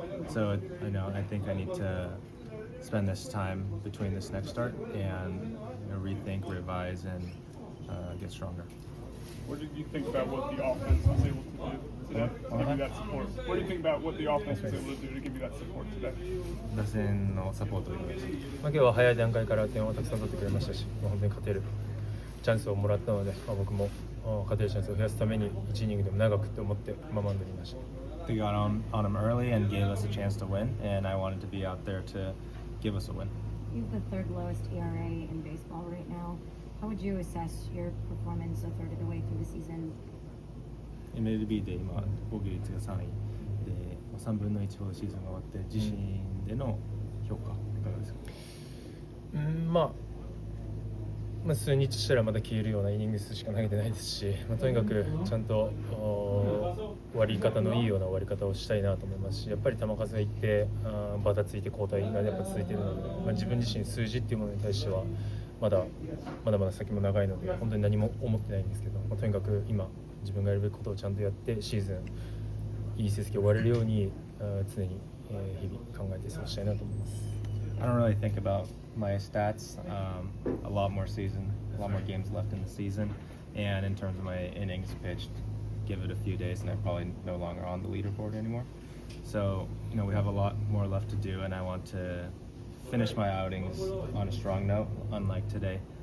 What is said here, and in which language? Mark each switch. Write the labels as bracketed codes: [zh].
[en] So I think I need to spend this time between this next start and rethink, revise, and get stronger. What did you think about what the offense was able to do today to give you that support? What do you think about what the offense was able to do to give you that support today? [ja] 打線のサポートをいただきました。今日は早い段階から点をたくさん取ってくれましたし、本当に勝てるチャンスをもらったので、僕も勝てるチャンスを増やすために1イニングでも長くと思ってマウンドにいました。 [en] They got on him early and gave us a chance to win, and I wanted to be out there to give us a win. You have the third lowest ERA in baseball right now. How would you assess your performance a third of the way through the season? [ja] MLB で今防御率が3位で3分の1ほどシーズンが終わって自身での評価いかがですか？数日したらまだ消えるようなイニング数しか投げてないですし、とにかくちゃんと終わり方のいいような終わり方をしたいなと思いますし、やっぱり球数がいってバタついて交代がやっぱ続いているので、自分自身数字っていうものに対してはまだ先も長いので本当に何も思ってないんですけど、とにかく今自分がやるべきことをちゃんとやってシーズンいい成績を終われるように常に日々考えて過ごしたいなと思います。 [en] I don't really think about my stats. A lot more games left in the season, and in terms of my innings pitched, give it a few days, and I'm probably no longer on the leaderboard anymore. So we have a lot more left to do, and I want to finish my outings on a strong note, unlike today.